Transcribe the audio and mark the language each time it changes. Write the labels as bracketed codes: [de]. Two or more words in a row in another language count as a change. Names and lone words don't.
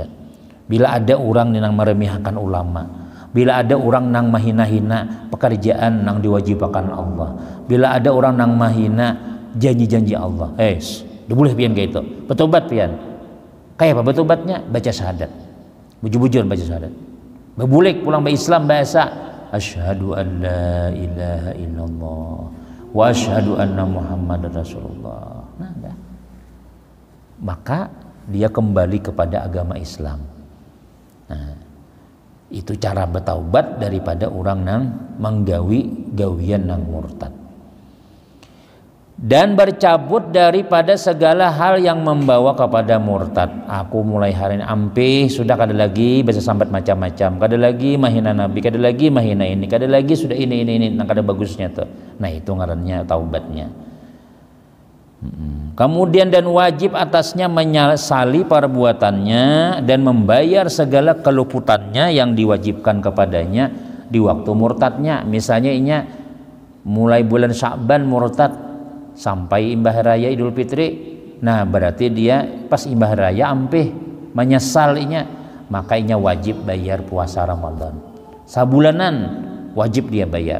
[id] Bila ada orang yang meremehkan ulama, bila ada orang yang menghina-hina pekerjaan yang diwajibkan Allah, bila ada orang yang menghina janji-janji Allah, [bjn] boleh pian kayak itu, bertobat pian. Kayak apa bertobatnya? Baca syahadat, bujur-bujur baca syahadat, bebulik pulang ke Islam bahasa [ar] أشهد أن لا إله إلا الله وأشهد أن محمدا رسول الله. [bjn] Nah, dah. [id] Maka dia kembali kepada agama Islam. [bjn] Nah, itu cara bertaubat daripada orang nang menggawi gawian nang murtad. [id] Dan bercabut daripada segala hal yang membawa kepada murtad. [bjn] Aku mulai hari ini ampe sudah kada lagi bisa sambat macam-macam, kada lagi mahina Nabi, kada lagi mahina ini, kada lagi sudah ini nah kada bagusnya tuh. Nah itu ngarannya taubatnya. [id] Kemudian dan wajib atasnya menyesali perbuatannya dan membayar segala keluputannya yang diwajibkan kepadanya di waktu murtadnya. [bjn] Misalnya inya mulai bulan Sya'ban murtad sampai imbah raya Idul Fitri, nah berarti dia pas imbah raya ampeh menyesalinya, makanya wajib bayar puasa Ramadan sabulanan, wajib dia bayar.